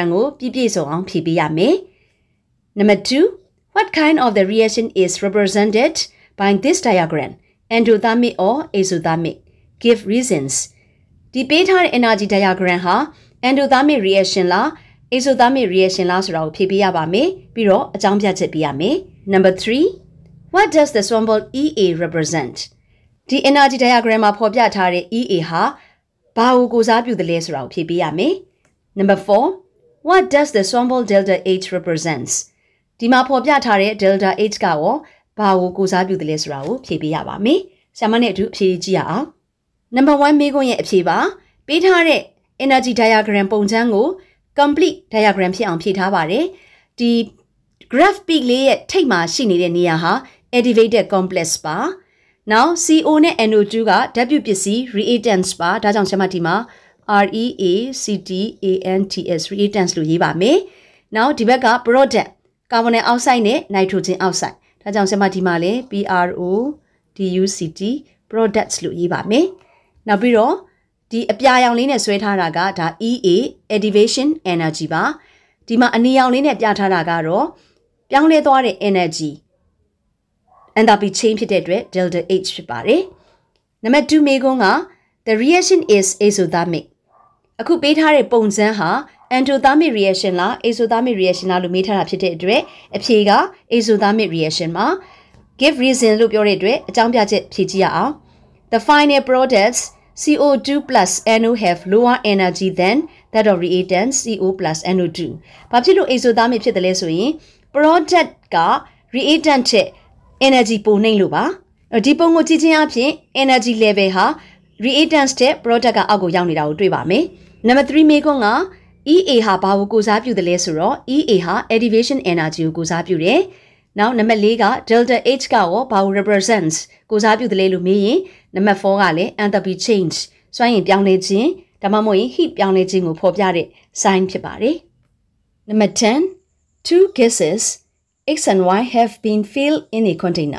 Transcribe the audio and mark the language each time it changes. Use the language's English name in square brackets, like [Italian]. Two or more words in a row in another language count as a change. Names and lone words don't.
[Burmese] ကိုပြည့်စုံအောင်ဖြေပေးရမယ်။ [English] Number 2 what kind of the reaction is represented by this diagram endothermic or exothermic give reasons [Burmese] ဒီပေးထားတဲ့ [English] energy diagram [Burmese] ဟာ [English] endothermic reaction [Burmese] လား [English] exothermic reaction [Burmese] လားဆိုတာကိုဖြေ ပေးရပါမယ်ပြီးတော့အကြောင်းပြချက်ပေးရမယ် [English] Number 3 what does the symbol EA represent [Burmese] ဒီ [English] energy diagram [Burmese] မှာဖော်ပြထားတဲ့ EA ဟာဘာကိုကိုစားပြု သလဲဆိုတာကိုဖြေပေးရမယ် [English] Number 4 what does the symbol delta H represents [Burmese] ဒီမှာဖော်ပြထားတဲ့ delta H ကရောဘာကိုကိုစားပြုသလဲဆိုတာကိုဖြေပေးရပါမယ်ဆရာမနဲ့အတူအဖြေကြည့်ရအောင် Number 1 မေးခွန်းရဲ့အဖြေပါပေးထားတဲ့ [English] energy diagram [Burmese] ပုံစံကို [English] complete diagram [Burmese] ဖြစ်အောင်ဖြည့်ထားပါတယ်ဒီ [English] graph peak [Burmese] လေးရဲ့ထိပ်မှာရှိနေတဲ့နေရာဟာ [English] activated complex [Burmese] ပါ now CO နဲ့ NO2 က W ပစ္စည်း reactants ပါဒါကြောင့်ကျွန်မဒီမှာ [English] REACTANTS reactants [Burmese] လို့ရေးပါမယ် now ဒီဘက်က [English] product carbon dioxide [Burmese] နဲ့ [English] nitrogen oxide [Burmese] ဒါကြောင့်ကျွန်မဒီမှာလည်း [English] PRODUCT products [Burmese] လို့ရေးပါမယ်နောက်ပြီးတော့ဒီအပြာရောင်လေးနဲ့ဆွဲထား တာကဒါ [English] EA activation energy [Burmese] ပါဒီမှာအနီရောင်လေးနဲ့ပြထားတာကတော့ပြောင်းလဲသွားတဲ့ [English] energy enthalpy change [Burmese] ဖြစ်တဲ့အတွက် delta H ဖြစ်ပါတယ်နံပါတ်2မေးခွန်းက [English] the reaction is exothermic [Burmese] အခုပေးထားတဲ့ပုံစံဟာ endothermic reaction လား [English] exothermic reaction [Burmese] လားလို့မေးထားတာဖြစ်တဲ့အတွက်အဖြေက [English] exothermic reaction [Burmese] မှာ [English] give reason [Burmese] လို့ပြောတဲ့အတွက်အကြောင်းပြချက်ဖြေကြည့်ရအောင် [English] the final products CO2 plus NO have lower energy than that of reactants CO plus NO2 [Burmese] ဘာဖြစ်လို့ exothermic ဖြစ်တယ်လဲဆိုရင် product က reactant ထက် energy ပိုနှိမ့်လို့ပါဒီပုံကိုကြည့်ချင်းအပြင် [English] energy level [Burmese] ဟာ reactants တဲ့ product ကအောက်ကိုရောက်နေတာကိုတွေ့ပါမယ်။ Number 3 မေးခွန်းက EA ဟာဘာကိုကိုစားပြုတယ်လဲဆိုတော့ EA ဟာ [English] activation energy [Burmese] ကိုကိုစားပြုတယ်။ Now number 4က delta H ကရောဘာကို represents ကိုစားပြုတယ်လဲလို့မေးရင် number 4ကလည်း [English] enthalpy change [Burmese] စွမ်းရည်ပြောင်းလဲခြင်းဒါမှမဟုတ်ရင် heat ပြောင်းလဲခြင်းကိုဖော်ပြတဲ့ sign ဖြစ်ပါတယ်။ [English] Number 10 two gases X and Y have been filled in a container.